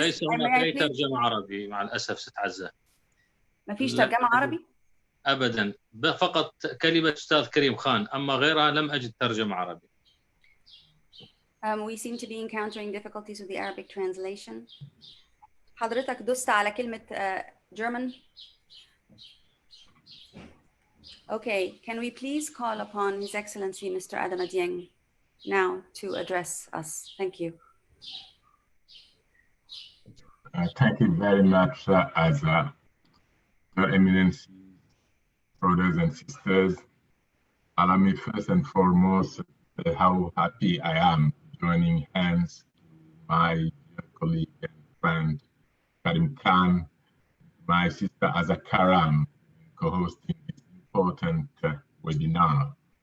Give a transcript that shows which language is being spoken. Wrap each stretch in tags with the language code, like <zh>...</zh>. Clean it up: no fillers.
<ar>ليس هناك أي ترجمة عربي مع الأسف ست عزة. ما فيش ترجمة عربي؟ أبدا، فقط كلمة أستاذ كريم خان، أما غيرها لم أجد ترجمة عربي.</ar> <en>We seem to be encountering difficulties with the Arabic translation.</en> <ar>حضرتك دوست على كلمة German.</ar> <en>Okay, can we please call upon His Excellency Mr. Adama Dieng now to address us? Thank you. Thank you very much, Azza. Your Eminence, brothers and sisters, allow me first and foremost how happy I am joining hands with my dear colleague and friend Karim Khan, my sister Azza Karam, co-hosting this important webinar.</en>